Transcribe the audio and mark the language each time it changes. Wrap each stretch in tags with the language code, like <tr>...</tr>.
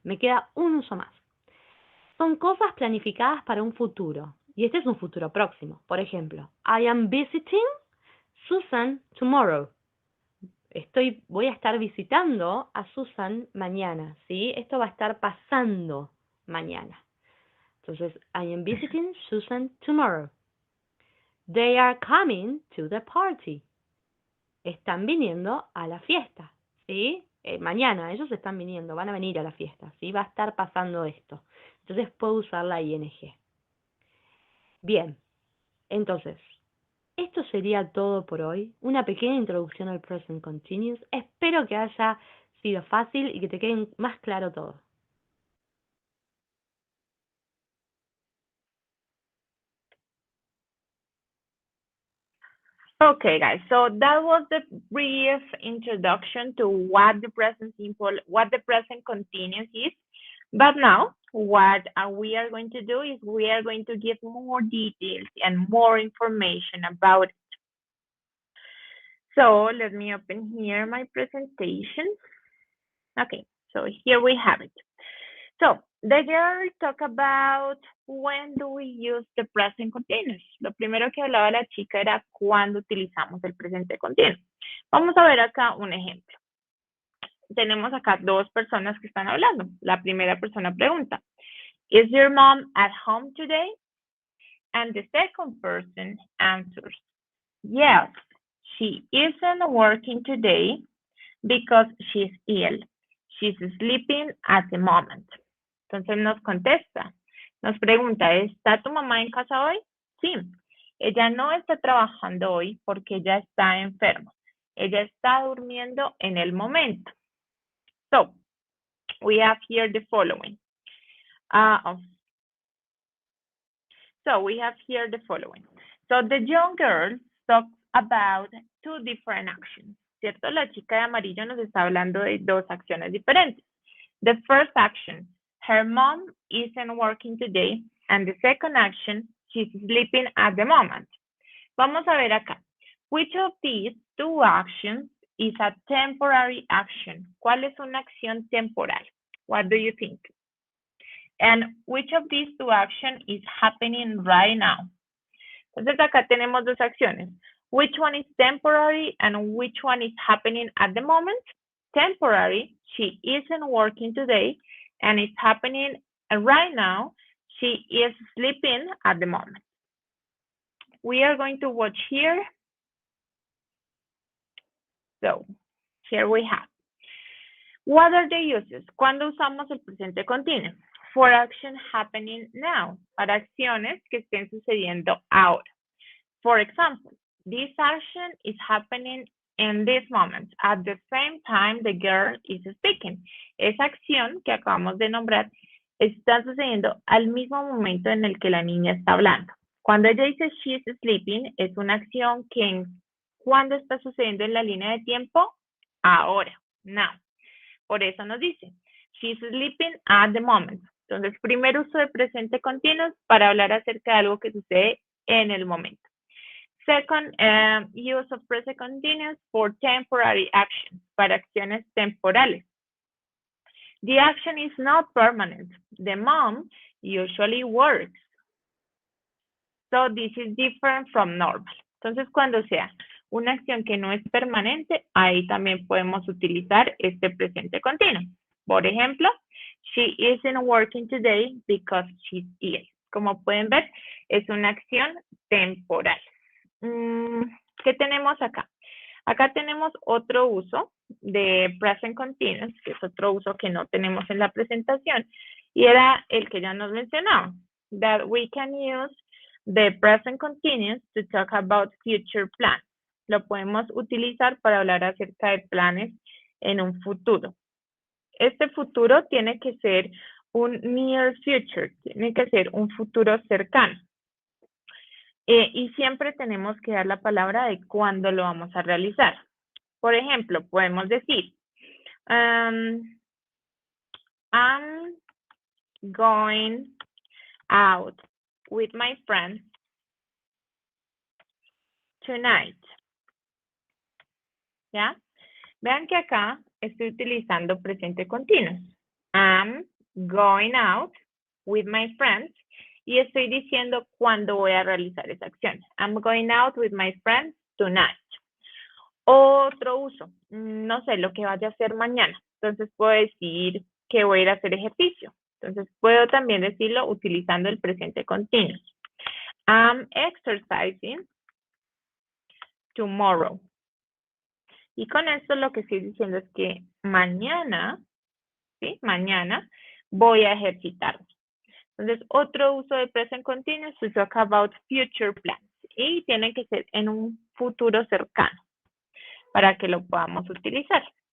<es>Me queda un uso más. Son cosas planificadas para un futuro. Y este es un futuro próximo. Por ejemplo,</es> <en>I am visiting Susan tomorrow.</en> <es>Voy a estar visitando a Susan mañana, ¿sí? Esto va a estar pasando mañana.</es> <en>Entonces, I am visiting Susan tomorrow. They are coming to the party.</en> <es>Están viniendo a la fiesta, ¿sí? Mañana ellos están viniendo, van a venir a la fiesta, ¿sí? Va a estar pasando esto. Entonces puedo usar la ing. Bien, entonces, esto sería todo por hoy. Una pequeña introducción al present continuous. Espero que haya sido fácil y que te quede más claro todo.</es> <en>Okay, guys, so that was the brief introduction to what the present continuous is. But now, what we are going to do is we are going to give more details and more information about it. So let me open here my presentation. Okay, so here we have it. So the girl talk about when do we use the present continuous.</en> <es>Lo primero que hablaba la chica era cuando utilizamos el presente continuo. Vamos a ver acá un ejemplo. Tenemos acá dos personas que están hablando. La primera persona pregunta,</es> <en>Is your mom at home today? And the second person answers, Yes, she isn't working today because she's ill. She's sleeping at the moment.</en> <es>Entonces nos contesta, nos pregunta, ¿está tu mamá en casa hoy? Sí. Ella no está trabajando hoy porque ella está enferma. Ella está durmiendo en el momento.</es> <en>So, we have here the following. So we have here the following. So the young girl talks about two different actions, ¿cierto?</en> <es>La chica de amarillo nos está hablando de dos acciones diferentes.</es> <en>The first action, her mom isn't working today, and the second action, she's sleeping at the moment.</en> <es>Vamos a ver acá.</es> <en>Which of these two actions is a temporary action?</en> <es>¿Cuál es una acción temporal?</es> <en>What do you think? And which of these two actions is happening right now?</en> <es>Entonces acá tenemos dos acciones.</es> <en>Which one is temporary and which one is happening at the moment? Temporary, she isn't working today, and it's happening right now. She is sleeping at the moment. We are going to watch here. So, here we have. What are the uses?</en> <es>¿Cuándo usamos el presente continuo?</es> <en>For action happening now.</en> <es>Para acciones que estén sucediendo ahora.</es> <en>For example, this action is happening in this moment. At the same time, the girl is speaking.</en> <es>Esa acción que acabamos de nombrar está sucediendo al mismo momento en el que la niña está hablando. Cuando ella dice</es> <en>she is sleeping,</en> <es>es una acción que ¿cuándo está sucediendo en la línea de tiempo? Ahora, now. Por eso nos dice,</es> <en>she's sleeping at the moment.</en> <es>Entonces, primer uso de presente continuo para hablar acerca de algo que sucede en el momento.</es> <en>Second, use of present continuous for temporary actions,</en> <es>para acciones temporales.</es> <en>The action is not permanent. The mom usually works. So this is different from normal.</en> <es>Entonces, cuando sea una acción que no es permanente, ahí también podemos utilizar este presente continuo. Por ejemplo,</es> <en>she isn't working today because she's ill.</en> <es>Como pueden ver, es una acción temporal. ¿Qué tenemos acá? Acá tenemos otro uso de present continuous, que es otro uso que no tenemos en la presentación, y era el que ya nos mencionaba,</es> <en>that we can use the present continuous to talk about future plans.</en> <es>Lo podemos utilizar para hablar acerca de planes en un futuro. Este futuro tiene que ser un near future, tiene que ser un futuro cercano. Y siempre tenemos que dar la palabra de cuándo lo vamos a realizar. Por ejemplo, podemos decir,</es> <en>I'm going out with my friends tonight.</en> <es>¿Ya? Vean que acá estoy utilizando presente continuo.</es> <en>I'm going out with my friends.</en> <es>Y estoy diciendo cuándo voy a realizar esa acción.</es> <en>I'm going out with my friends tonight.</en> <es>Otro uso, no sé, lo que vaya a hacer mañana. Entonces puedo decir que voy a ir a hacer ejercicio. Entonces puedo también decirlo utilizando el presente continuo.</es> <en>I'm exercising tomorrow.</en> <es>Y con esto lo que estoy diciendo es que mañana, ¿sí? Mañana voy a ejercitarme. Entonces, otro uso de present continuous</es> <en>to talk about future plans.</en> <es>Y tiene que ser en un futuro cercano para que lo podamos utilizar.</es>